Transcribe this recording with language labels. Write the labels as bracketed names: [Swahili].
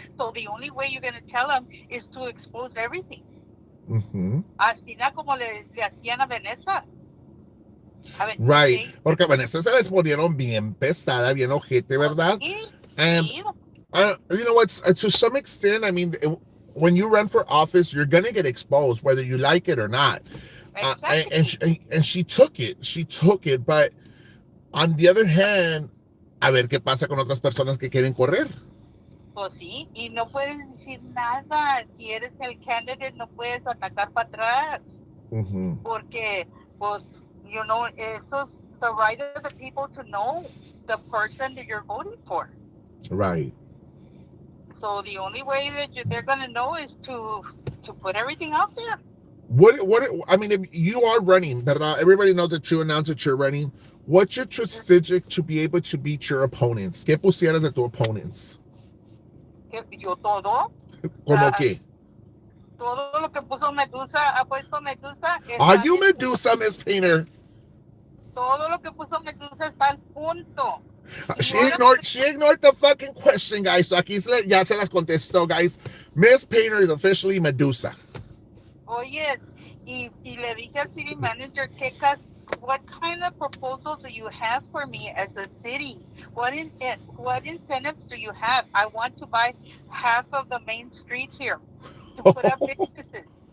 [English] So the only way you're going to tell them is to expose everything. Mm-hmm. [Spanish] Así como le hacían a Vanessa. [English] Right, [Spanish] porque a Vanessa se les ponieron bien pesada, bien ojete, ¿verdad? Sí. [English] You know what? To some extent, I mean, when you run for office, you're gonna get exposed, whether you like it or not. Exactly. And she took it. But on the other hand, [Spanish] a ver qué pasa con otras personas que quieren correr. Pues sí, y no puedes decir nada. Si eres el candidate, no puedes atacar para atrás. Mm-hmm. Porque [English] Pues, the right of the people to know the person that you're voting for. Right. So the only way that they're going to know is to put everything out there. I mean, if you are running, ¿verdad? Everybody knows that you announced that you're running. What's your strategic to be able to beat your opponents? [Spanish] ¿Qué pusieras de tus opponents? Yo todo. ¿Cómo qué? Todo lo que puso Medusa, ha puesto Medusa. [English] Are you Medusa, Miss Painter? [Spanish] Todo lo que puso Medusa está al punto. [English] She ignored the fucking question, guys. [Spanish] So aquí ya se las contestó, [English] guys. Miss Painter is officially Medusa. [Spanish] Oye, y le dije al [English] city manager, what kind of proposals do you have for me as a city? What incentives do you have? I want to buy half of the main street here to put up businesses.